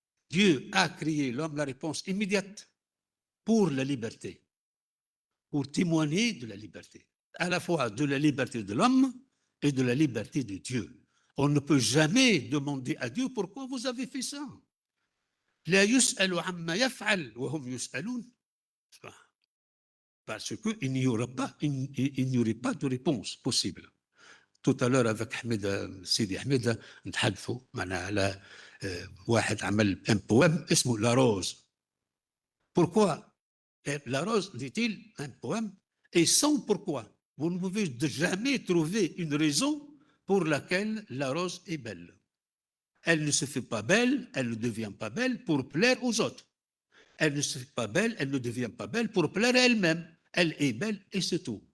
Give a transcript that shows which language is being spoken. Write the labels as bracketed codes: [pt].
[fr] Dieu a créé l'homme, la réponse immédiate pour la liberté, pour témoigner de la liberté, à la fois de la liberté de l'homme et de la liberté de Dieu. On ne peut jamais demander à Dieu pourquoi vous avez fait ça. [ar] لا يسأل عما يفعل وهم يسألون. [fr] Parce qu'il n'y aurait pas, il n'y aurait pas de réponse possible. Tout à l'heure avec [ar] حميدة سيدي حميدة نتحدثوا معناها على واحد عمل [fr] un poème [ar] اسمه La Rose. [fr] Pourquoi La Rose, dit-il, un poème, et sans pourquoi. Vous ne pouvez jamais trouver une raison pour laquelle la rose est belle. Elle ne se fait pas belle, elle ne devient pas belle pour plaire aux autres. Elle ne se fait pas belle, elle ne devient pas belle pour plaire à elle-même. Elle est belle et c'est tout.